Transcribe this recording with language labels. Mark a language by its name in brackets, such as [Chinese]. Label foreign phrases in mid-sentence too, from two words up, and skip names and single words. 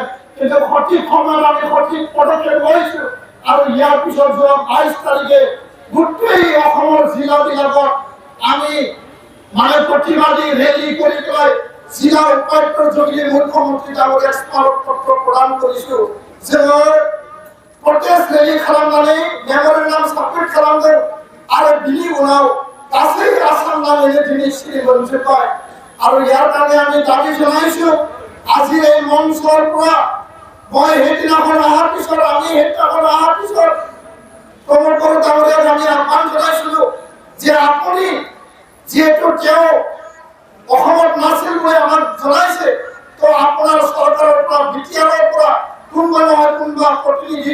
[Assamese] কিন্তু সঠিক সময়ত আমি সঠিক পদক্ষেপ লৈছো। আৰু ইয়াৰ পিছত যোৱা 22 তাৰিখে গোটেই অসমৰ জিলাবিলাকত আমি মানে প্ৰতিবাদী ৰেলী কৰি পেলাই জিলা উপায়ুক্তৰ যোগেদি মুখ্যমন্ত্ৰী ডাঙৰীয়াক স্মাৰক পত্ৰ প্ৰদান কৰিছো যে [English] protest rally [Bodo] खालामनानै मेमोरेन्डाम साबमिट खालामदों आरो बिनि उनाव गासै आसाम नाङैनो दिनै सिरि मोनजोब्बाय आरो यार [Assamese] কাৰণে আমি দাবী জনাইছো আজি এই মঞ্চৰ পৰা মই সেইদিনাখন অহাৰ পিছত আমি সেইদিনাখন অহাৰ পিছত প্ৰমোদ বড়ো ডাঙৰীয়াক আমি আহ্বান জনাইছিলো যে আপুনি যেহেতু তেওঁ অসমত নাছিল বুলি আমাক জনাইছে তো আপোনাৰ চৰকাৰৰ পৰা বিটিআৰৰ পৰা কোনোবা নহয় কোনোবা প্ৰতিনিধি